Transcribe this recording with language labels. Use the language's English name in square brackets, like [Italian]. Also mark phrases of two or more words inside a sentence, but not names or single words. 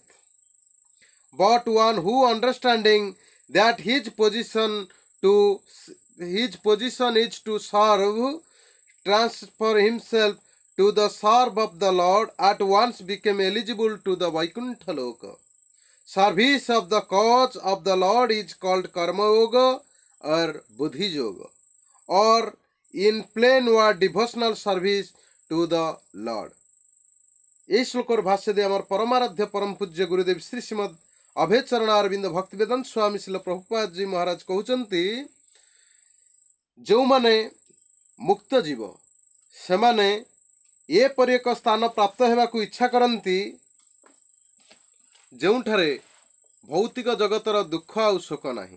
[English] But one who understanding that his position is to serve, transfer himself to the serve of the Lord, at once became eligible to the Vaikuntha Loka. Service of the cause of the Lord is called Karma Yoga or Buddhi Yoga, or in plain word devotional service to the Lord. [Odia] ଏଇ ଶ୍ଲୋକର ଭାଷ୍ୟ ଦେଇ ଆମର ପରମାରାଧ୍ୟ ପରମ ପୂଜ୍ୟ ଗୁରୁଦେବ ଶ୍ରୀ ଶ୍ରୀମଦ ଅଭୟ ଚରଣ ଅରବିନ୍ଦ ଭକ୍ତିବେଦାନ୍ତ ସ୍ୱାମୀ ଶ୍ରୀଲ ପ୍ରଭୁପାଦ ଜୀ ମହାରାଜ କହୁଛନ୍ତି, ଯେଉଁମାନେ ମୁକ୍ତ ଜୀବ ସେମାନେ ଏପରି ଏକ ସ୍ଥାନ ପ୍ରାପ୍ତ ହେବାକୁ ଇଚ୍ଛା କରନ୍ତି ଯେଉଁଠାରେ ଭୌତିକ ଜଗତର ଦୁଃଖ ଆଉ ଶୋକ ନାହିଁ।